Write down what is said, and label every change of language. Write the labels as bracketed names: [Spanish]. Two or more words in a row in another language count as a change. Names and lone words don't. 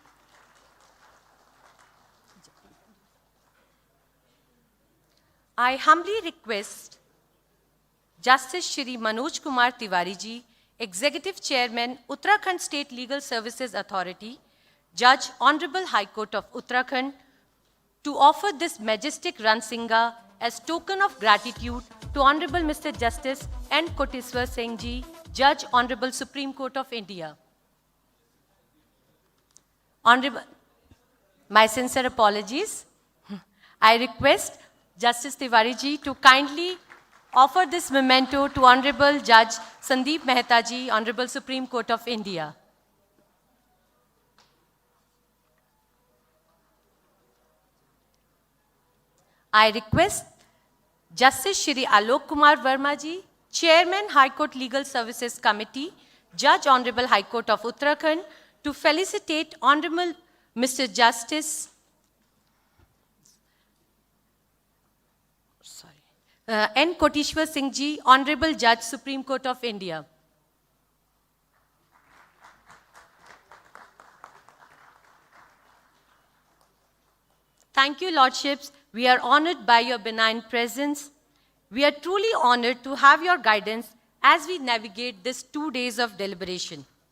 [English] I humbly request Justice Shri Manoj Kumar Tiwari ji, Executive Chairman, Uttarakhand State Legal Services Authority, Judge, Honorable High Court of Uttarakhand, to offer this majestic Ransinga as token of gratitude to Honorable Mr. Justice N. Kotiswar Singh ji, Judge, Honorable Supreme Court of India. Honorable, my sincere apologies. I request Justice Tiwari ji to kindly offer this memento to Honorable Judge Sandeep Mehta ji, Honorable Supreme Court of India. I request Justice Shri Alok Kumar Verma ji, Chairman, High Court Legal Services Committee, Judge, Honorable High Court of Uttarakhand, to felicitate Honorable Mr. Justice N. Kotiswar Singh ji, Honorable Judge, Supreme Court of India. Thank you, Lordships. We are honored by your benign presence. We are truly honored to have your guidance as we navigate these 2 days of deliberation.